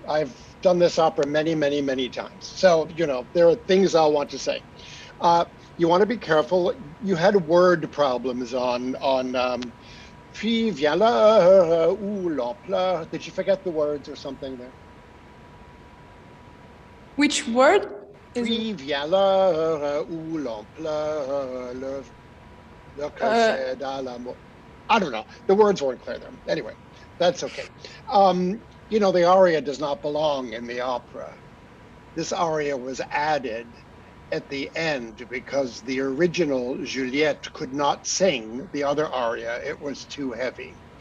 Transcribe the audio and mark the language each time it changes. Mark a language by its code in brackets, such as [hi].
[en] I've done this opera many, many, many times. So, you know, there are things I want to say. You want to be careful. You had word problems on [fr] Puis viens là, ou l'on pleure. [en] Did you forget the words or something there? Which word? [fr] Puis viens là, où l'on pleure, le cœur dans l'amour. [en] I don't know. The words weren't clear there. Anyway, that's okay. You know, the aria does not belong in the opera. This aria was added at the end because the original Juliet could not sing the other aria. It was too heavy.